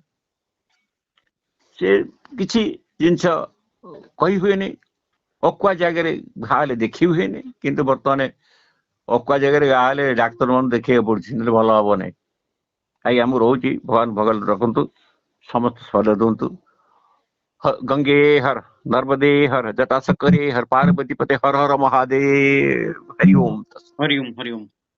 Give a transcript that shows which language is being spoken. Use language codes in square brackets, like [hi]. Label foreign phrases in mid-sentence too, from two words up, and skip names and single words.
[or] ସେ କିଛି ଜିନିଷ କହି ହୁଏନି, ଅକୁଆ ଜାଗାରେ ଘା ହେଲେ ଦେଖି ହୁଏନି, କିନ୍ତୁ ବର୍ତ୍ତମାନ ଅକୁଆ ଜାଗାରେ ଘା ହେଲେ ଡାକ୍ତର ମାନେ ଦେଖିବାକୁ ପଡୁଛି, ନହେଲେ ଭଲ ହବ ନାହିଁ। ଆଜ୍ଞା ମୁଁ ରହୁଛି, ଭଗବାନ ଭଗବାନ ରଖନ୍ତୁ, ସମସ୍ତେ ସହଜ ଦିଅନ୍ତୁ। [hi] गंगे हर, नर्मदे हर, जटाशंकरे हर, पार्वती पते हर हर महादेव। हरि ओम। हरिओम हरिओम।